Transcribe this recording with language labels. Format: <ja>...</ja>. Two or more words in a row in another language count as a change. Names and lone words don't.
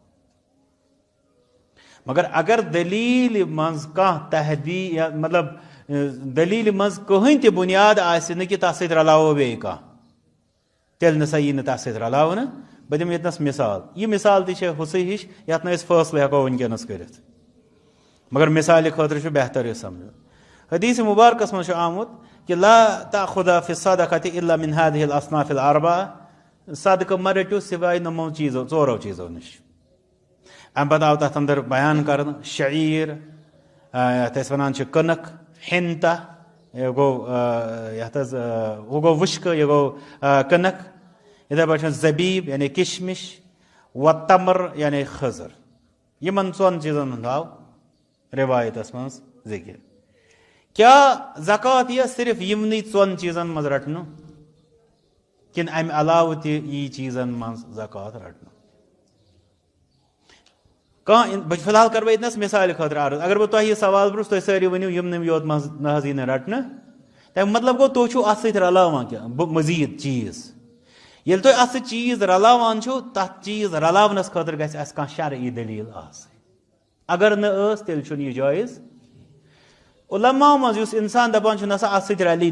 <ks>مگر اگر دلیٖلہِ منٛز کانٛہہ تحدید یا مطلب دلیٖلہِ منٛز کٕہٕنۍ تہِ بُنیاد آسہِ نہٕ کہِ تتھ سۭتۍ رلاوو بیٚیہِ کانٛہہ تیٚلہِ نسا یی نہٕ تتھ سۭتۍ رلاونہٕ بہٕ دِمہٕ ییٚتنس مثال یہِ مثال تہِ چھِ ہُسٕے ہِش یتھ نہٕ أسۍ فٲصلہٕ ہٮ۪کو وٕنکیٚنس کٔرِتھ مگر مثالہِ خٲطرٕ چھُ بہتر یہِ سمجھُن حدیث مبارکس منٛز چھُ آمُت کہ</ks> <ar>لا تأخذ في الصدقة إلا من هذه الأصناف الأربعة</ar> <ks>صدقہ مہ رٔٹِو سوائے یِمو چیٖزو ژورو چیٖزو نِش امہِ پتہٕ آو تتھ انٛدر بیان کرنہٕ شعیٖر یتھ أسۍ ونان چھِ کٕنک حنتہ یہِ گوٚو یتھ حظ ہُہ گوٚو وُشکہٕ یہِ گوٚو کٕنک یِتھے پٲٹھۍ زبیٖب یعنی کشمش و تمر یعنی خٔزٕر یِمن ژۄن چیٖزن ہُنٛد آو رِوایتس منٛز ذِکر کیا زکات یہِ صرف یِمنٕے ژۄن چیٖزن منٛز رٹنہٕ کِنہٕ امہِ علاوٕ تہِ یی چیٖزن منٛز زکات رٹنہٕ کانٛہہ فی الحال کرٕ بہٕ ییٚتنس مثالہِ خٲطرٕ عرض اگر بہٕ تۄہہِ یہِ سوال پرٛژھٕ تُہۍ سٲری ؤنِو یِمنٕے یوت منٛز نہ حظ یی نہٕ رٹنہٕ تمیُک مطلب گوٚو تُہۍ چھِو اتھ سۭتۍ رلاوان کینٛہہ مٔزیٖد چیٖز ییٚلہِ تُہۍ اتھ سۭتۍ چیٖز رلاوان چھِو تتھ چیٖز رلاونس خٲطرٕ گژھِ اسہِ کانٛہہ شرعی دلیٖل آسٕنۍ اگر نہٕ ٲس تیٚلہِ چھُنہٕ یہِ جٲیز علماہو منٛز یُس انسان دپان چھُ نسا اتھ سۭتۍ رلی</ks>